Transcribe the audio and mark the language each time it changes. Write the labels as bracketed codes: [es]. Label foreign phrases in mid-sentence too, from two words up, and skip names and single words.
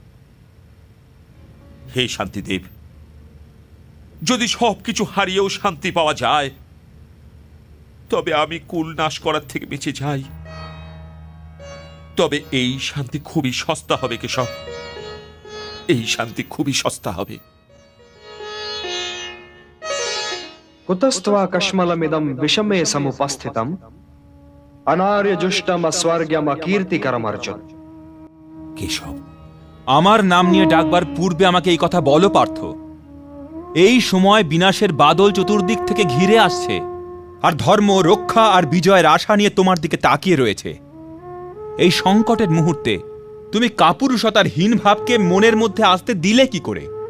[bn] হে শান্তিদেব, যদি সবকিছু হারিয়েও শান্তি পাওয়া যায়, তবে আমি কুল নাশ করার থেকে বেঁচে যাই। তবে এই শান্তি খুবই সস্তা হবে কেশব, এই শান্তি খুবই সস্তা হবে। [sa] कुतस्त्वा कश्मलमिदं विषमे समुपस्थितम् अनार्यजुष्टम अस्वर्ग्यम कीर्तिकरम अर्जुन। [bn] কেশব, আমার নাম নিয়ে ডাকবার পূর্বে আমাকে এই কথা বলো পার্থ। এই সময় বিনাশের বাদল চতুর্দিক থেকে ঘিরে আসছে, আর ধর্ম রক্ষা আর বিজয়ের আশা নিয়ে তোমার দিকে তাকিয়ে রয়েছে। এই সংকটের মুহূর্তে তুমি কাপুরুষতার হীন ভাবকে মনের মধ্যে আসতে দিলে কি করে?